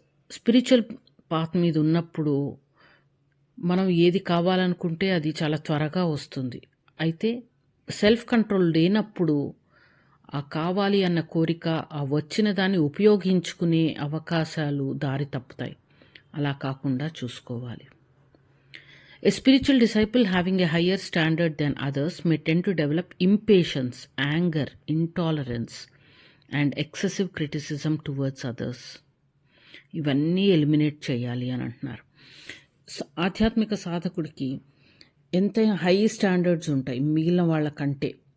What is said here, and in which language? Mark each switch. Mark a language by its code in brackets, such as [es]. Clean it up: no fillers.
[te] Spiritual path మీద ఉన్నప్పుడు మనం ఏది కావాలనుకుంటే అది చాలా త్వరగా వస్తుంది. అయితే సెల్ఫ్ కంట్రోల్ లేనప్పుడు ఆ కావాలి అన్న కోరిక, ఆ వచ్చిన దాన్ని ఉపయోగించుకునే అవకాశాలు దారి తప్పుతాయి. అలా కాకుండా చూసుకోవాలి. [en] A spiritual disciple having a higher standard than others may tend to develop impatience, anger, intolerance, and excessive criticism towards others. [te] ఇవన్నీ ఎలిమినేట్ చేయాలి అని అంటున్నారు. ఆధ్యాత్మిక సాధకుడికి ఎంతైనా హై స్టాండర్డ్స్ ఉంటాయి మిగిలిన వాళ్ళకంటే.